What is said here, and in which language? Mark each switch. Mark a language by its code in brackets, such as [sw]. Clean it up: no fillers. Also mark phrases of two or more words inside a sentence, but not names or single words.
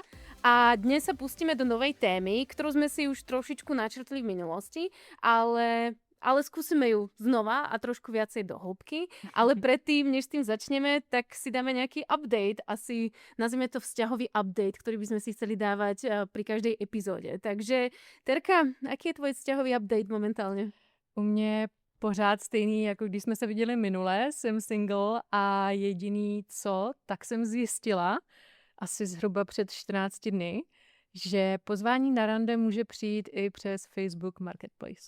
[sk] A dnes sa pustíme do novej témy, ktorú sme si už trošičku načrtli v minulosti, ale skúsime ju znova a trošku viacej do hĺbky. Ale predtým, než s tým začneme, tak si dáme nejaký update. Asi nazvime to vzťahový update, ktorý by sme si chceli dávať pri každej epizóde. Takže, Terka, aký je tvoj vzťahový update momentálně? [cs] U mě pořád stejný, jako když jsme se viděli minule, jsem single a jediný co, tak jsem zjistila asi zhruba před 14 dny, že pozvání na rande může přijít i přes Facebook Marketplace.